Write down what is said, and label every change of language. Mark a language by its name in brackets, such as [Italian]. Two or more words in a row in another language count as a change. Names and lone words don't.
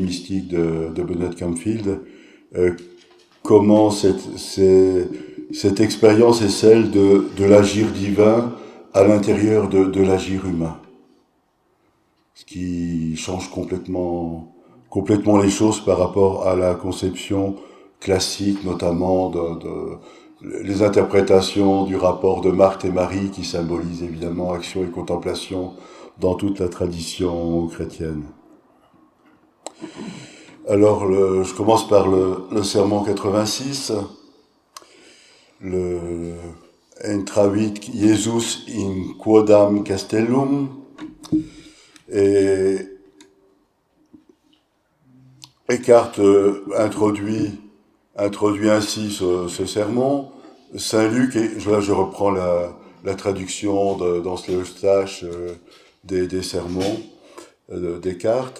[French] mystique de Benoît de Camfield, comment cette expérience est celle de l'agir divin à l'intérieur de l'agir humain, ce qui change complètement les choses par rapport à la conception classique, notamment les interprétations du rapport de Marthe et Marie, qui symbolise évidemment action et contemplation dans toute la tradition chrétienne. Alors, je commence par le sermon 86, [Latin] Entravit Jesus in quodam castellum, [French] et Eckhart introduit ainsi ce sermon. Saint Luc, et là je reprends la traduction d'Ans Eustache des sermons Descartes.